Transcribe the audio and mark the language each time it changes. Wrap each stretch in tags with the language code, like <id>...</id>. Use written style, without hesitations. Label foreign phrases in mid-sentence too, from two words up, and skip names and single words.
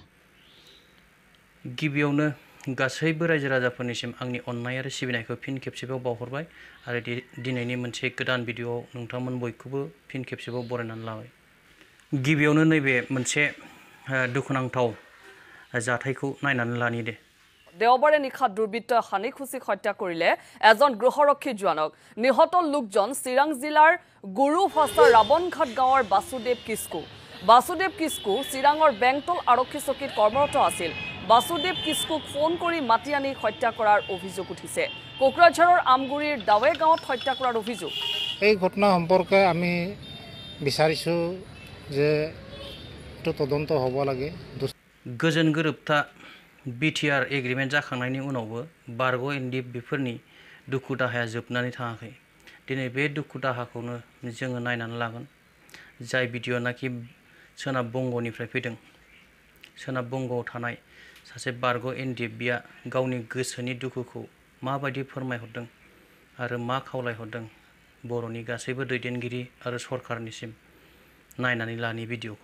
<brx>गिबियावनो गासैबो रायजो राजाफोरनिसिम आंनि अननाय आरो सिबिनायखौ फिन खेबसेबाव बावहरबाय आरो दिनैनि मोनसे गोदान भिडिअ'आव नोंथांमोन बयखौबो फिन खेबसेबाव बरायनानै लाबाय। गिबियावनो नैबे मोनसे दुखुनांथाव जाथायखौ नायनानै लानि दे।</brx> <as>দেওবাৰে নিশা দুৰ্বৃত্তই হানিখুচিক হত্যা কৰিলে এজন গৃহৰক্ষী জোৱানক। নিহত লোকজন চিৰাং জিলাৰ গুৰুভাষা ৰাৱণঘাট গাঁৱৰ বাসুদেৱ কিস্কু। বাসুদেৱ কিস্কু চিৰাঙৰ বেংটল আৰক্ষী চকীত কৰ্মৰত আছিল। বাসুদেৱ কিস্কুক ফোন কৰি মাতি আনি হত্যা কৰাৰ অভিযোগ উঠিছে। কোকৰাঝাৰৰ আমগুৰিৰ দাৱে গাঁৱত হত্যা কৰাৰ অভিযোগ। এই ঘটনা সম্পৰ্কে আমি বিচাৰিছো যে তদন্ত হ'ব লাগে।</as> <brx>गोजोन गोरोबथा बिटिआर एग्रिमेन्ट जाखांनायनि उनावबो बारग' एनडिएफबिफोरनि दुखु दाहाया जोबनानै थाङाखै। दिनै बे दुखु दाहाखौनो जोङो नायनानै लागोन। जाय भिडिअ'नाखि सोनाब बंग'निफ्राय फैदों। सोनाब बंग'आव थानाय सासे बारग' एनडिएफबिया गावनि गोसोनि दुखुखौ माबायदि फोरमायहरदों आरो मा खावलायहरदों बर'नि गासैबो दैदेनगिरि आरो सरकारनिसिम नायनानै लानि भिडिअ'खौ।</brx>